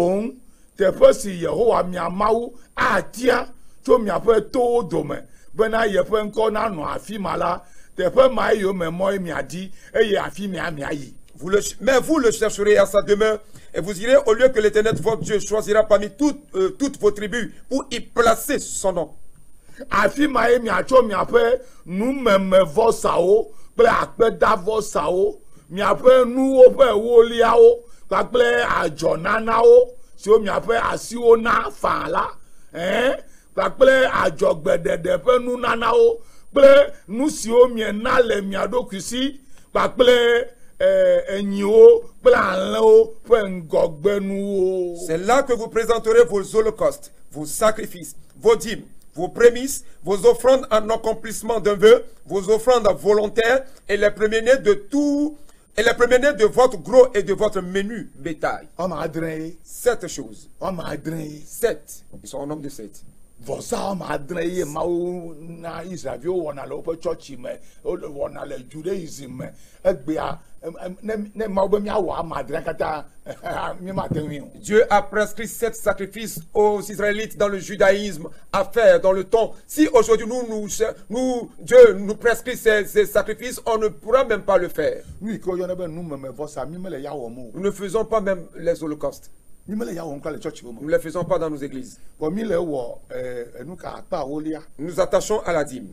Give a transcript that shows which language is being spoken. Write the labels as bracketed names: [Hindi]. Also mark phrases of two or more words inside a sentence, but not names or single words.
[French] Mais vous le chercherez à sa demeure et vous irez au lieu que l'Éternel votre Dieu choisira parmi toutes vos tribus pour y placer son nom. [Ewe] afi ma ye miatsɔ miaƒe numemevɔsawo kple akpedavɔsawo miaƒe nuwo ƒe ewoliawo kpakple adzɔnanawo siwo miaƒe asiwo na fã la kpakple adzɔgbeɖeɖe ƒe nunanawo kple nu siwo miena le mia ɖokui si kpakple enyiwo kple alẽwo ƒe ŋgɔgbenuwo. [French] C'est là que vous présenterez vos holocaustes, vos sacrifices, vos dîmes, vos prémices, vos offrandes en accomplissement d'un vœu, vos offrandes volontaires et les premiers-nés de tout, et les premiers-nés de votre gros et de votre menu bétail. 7 choses. 7. Ils sont en nombre de 7. [Ewe] Vosa madre ye mawu na Israelviwo wɔna le woƒe tsɔtsi me wɔna le Judaism me egbea ne mawu be miawɔ amadre katã mimate ŋui o. [French] Dieu a prescrit 7 sacrifices aux Israélites dans le judaïsme à faire dans le temps. Si aujourd'hui Dieu nous prescrit ces sacrifices, on ne pourra même pas le faire. Nous ne faisons pas même les holocaustes. Nous ne les faisons pas dans nos églises. Nous nous attachons à la dîme.